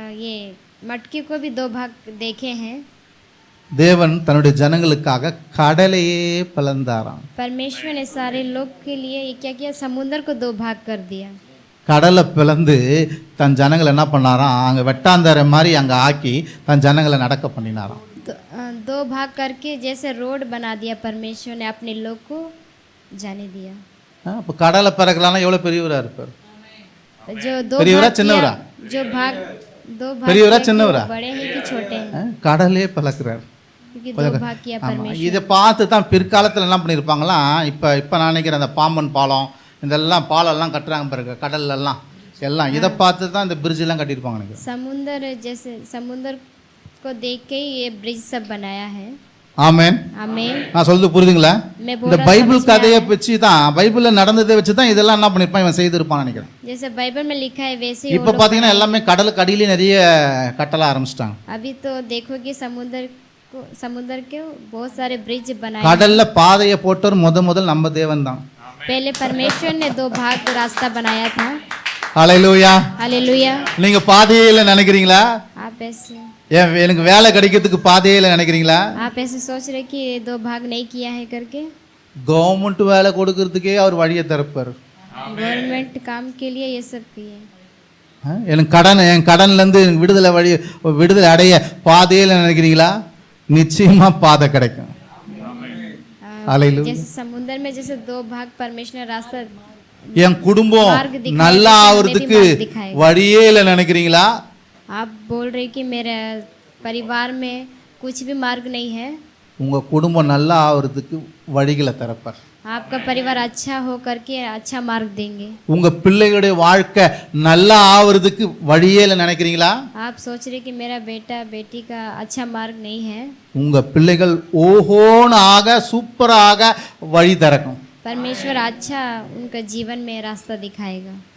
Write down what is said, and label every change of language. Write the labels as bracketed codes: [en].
[hi] ये मटकी को भी 2 भाग देखे हैं। [ta] தேவன் தன்னுடைய ஜனங்களுக்காக கடலையே பிளந்தாராம். [hi] परमेश्वर ने सारे लोग के लिए ये क्या किया? समुद्र को 2 भाग कर दिया। [ta] கடலை பிளந்து தன் ஜனங்களை என்ன பண்ணாராம்? அங்க வெட்டாந்தரை மாதிரி அங்க ஆக்கி தன் ஜனங்களை நடக்க பண்ணினாராம். [hi] 2 भाग करके जैसे रोड बना दिया परमेश्वर ने, अपने लोग को जाने दिया। [ta] இப்போ கடலை பிறக்கலாம்னா எவ்வளவு பெரியவரா இருப்பார்? [hi] जो 2 [ta] பெரியவரா [hi] भाग [ta] சின்னவரா? [hi] किया, जो भाग 2 भाग [ta] பெரியவரா [hi] किया, [ta] சின்னவரா? [hi] बड़े हैं कि छोटे हैं? [ta] கடலே பிளக்கிறார். [hi] क्योंकि 2 भाग किया परमेश्वर। [ta] இதை பார்த்து தான் பிற்காலத்தில் என்ன பண்ணியிருப்பாங்களாம், இப்போ நான் நினைக்கிறேன் அந்த பாம்பன் பாலம் இதெல்லாம் பாலம்லாம் கட்டுறாங்க பாருங்க, கடல்லாம் எல்லாம் இதை பார்த்து தான் இந்த பிரிட்ஜ் எல்லாம் கட்டியிருப்பாங்க நினைக்கிறேன். [hi] समुद्र जैसे समुद्र को देख के ही ये ब्रिज सब बनाया है। [ta] ஆமென். [hi] आमीन। [ta] நான் சொல்றது புரியுதுங்களா? [hi] मैं [ta] இந்த [hi] बोल [ta] பைபிள் கதையை வச்சு தான், பைபிள்ல நடந்ததை வச்சு தான் இதெல்லாம் என்ன பண்ணிருப்பான் இவன் செய்திருப்பான்னு நினைக்கிறேன். [hi] जैसे बाइबल में लिखा है वैसे ही [ta] இப்போ பாத்தீங்கன்னா எல்லாமே கடலுக்கு அடியிலே நிறைய கட்டல ஆரம்பிச்சிட்டாங்க. [hi] अभी तो देखोगे समुद्र के बहुत सारे ब्रिज बनाए। [ta] கடல்ல பாதையை போட்டவர் முதல் நம்ம தேவன் தான். [hi] पहले परमेश्वर ने 2 भाग रास्ता बनाया था। [ta] ஹalleluya. [hi] हालेलुया। [ta] நீங்க பாதையில நினைக்கிறீங்களா? [hi] आप ऐसे [ta] எனக்கு வேலை கிடைக்கிறதுக்கு பாதையில நினைக்கிறீங்களா? [hi] आप ऐसे सोच रहे कि 2 भाग नहीं किया है करके? [ta] கவர்மெண்ட் வேலை கொடுக்கறதுக்கே அவர் வழியை திறப்பார். [hi] गवर्नमेंट काम के लिए ये सब किए। [ta] என் கடன்ல இருந்து விடுதலை அடைய பாதையில நினைக்கிறீங்களா? நிச்சயமா பாதை கிடைக்கும். [hi] जैसे समुद्र में जैसे 2 भाग परमेश्वर ने रास्ता, [ta] என் குடும்பம் நல்லா ஆவறதுக்கு வழியே இல்ல நினைக்கிறீங்களா? [hi] आप बोल रहे कि मेरे परिवार में कुछ भी मार्ग नहीं है? [ta] உங்க குடும்பம் நல்லா ஆவறதுக்கு வழிகளை திறப்பார். [hi] आपका परिवार अच्छा हो करके अच्छा मार्ग देंगे। [ta] உங்க பிள்ளைகளுடைய வாழ்க்கை நல்லா ஆவறதுக்கு வழியே இல்லை நினைக்கிறீங்களா? [hi] आप सोच रहे कि मेरा बेटा बेटी का अच्छा मार्ग नहीं है, [ta] உங்க பிள்ளைகள் ஓஹோன்னு ஆக சூப்பராக வழி திறக்கும். [hi] परमेश्वर अच्छा उनका जीवन में रास्ता दिखाएगा।